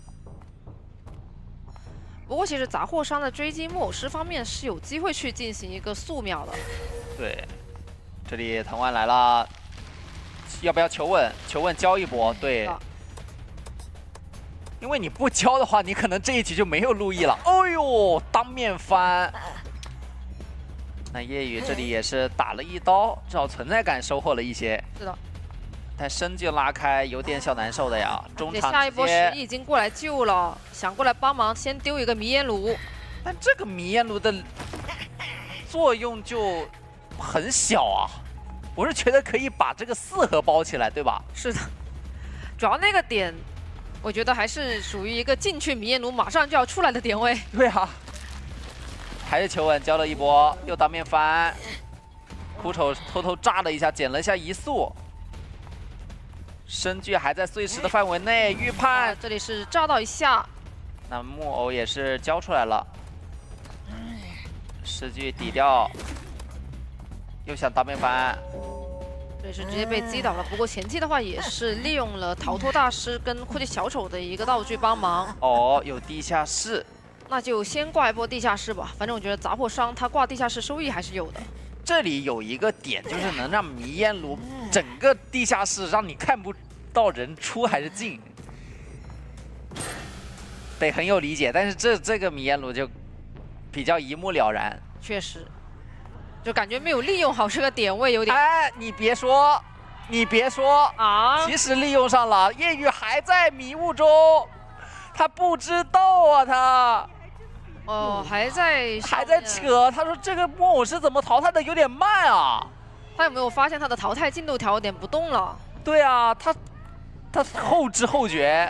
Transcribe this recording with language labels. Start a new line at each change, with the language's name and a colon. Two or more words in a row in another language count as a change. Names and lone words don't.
Chinese: 不過其實雜貨商的追擊木偶師方面是有機會去進行一個速秒的。對，這裡藤丸來了。要不要求穩？求穩交一波，對。因為你不交的話，你可能這一局就沒有路易了。哦呦，當面翻。那夜雨這裡也是打了一刀，至少存在感收穫了一些。是的。但身就拉開，有點小難受的呀。中場下一波11已經過來救了，想過來幫忙，先丟一個迷煙爐。但這個迷煙爐的作用就很小啊。我是覺得可以把這個4盒包起來，對吧？是的，主要那個點，我覺得還是屬於一個進去迷煙爐馬上就要出來的點位。對啊，還是求穩交了一波，又當面翻，苦丑偷偷炸了一下，撿了一下移速，身具還在碎石的範圍內，預判這裡是炸到一下，那木偶也是交出來了，屍具抵掉。又想當面翻，这是直接被擊倒了。不過前期的話也是利用了逃脫大師跟庫奇小丑的一個道具幫忙。哦，有地下室，那就先掛一波地下室吧。反正我覺得雜貨商他掛地下室收益還是有的。這裡有一個點，就是能讓迷煙爐整個地下室讓你看不到人出還是進，得很有理解。但是這個迷煙爐就比較一目了然，確實。就感覺沒有利用好這個點位，有點。哎，你別說，你別說啊！其實利用上了，夜雨還在迷霧中，他不知道啊，他。哦，還在扯。他說這個木偶是怎麼淘汰的，有點慢啊。他有沒有發現他的淘汰進度條有點不動了？對啊，他後知後覺。